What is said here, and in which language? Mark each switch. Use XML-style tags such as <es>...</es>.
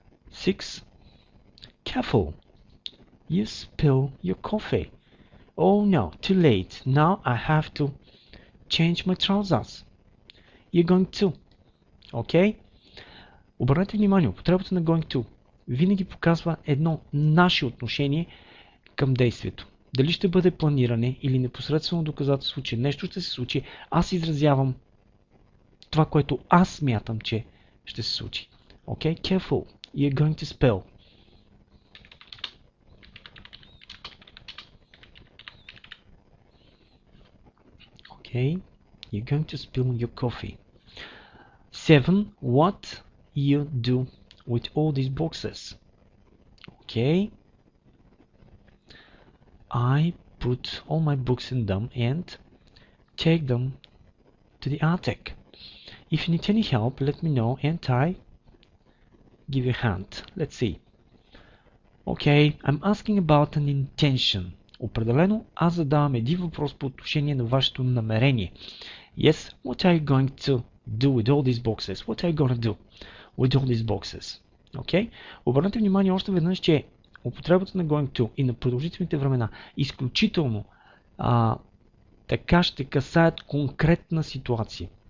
<en>Six. Careful. You spill your coffee. Oh no, too late. Now I have to change my trousers. You're going to. Okay?</en> <bg>Обърнете внимание, употребата на going to винаги показва едно наше отношение към действието. Дали ще бъде планиране или непосредствено доказателство, че нещо ще се случи, аз изразявам това, което аз смятам, че ще се случи.</bg> <en>Okay? Careful. You're going to spill. Okay? You're going to spill your coffee. 7. What you do with all these boxes? Okay? I put all my books in them and take them to the attic. If you need any help, let me know and I give you a hand. Let's see. Okay, I'm asking about an intention.</en> <bg>Определено, аз задавам един въпрос по отношение на вашето намерение.</bg> <en>Yes, what are you going to do with all these boxes? What are you going to do with all these boxes? Okay?</en> <bg>Обърнете внимание още веднъж, че употребата на going to и на продължителните времена изключително така ще касаят конкретна ситуация.</bg>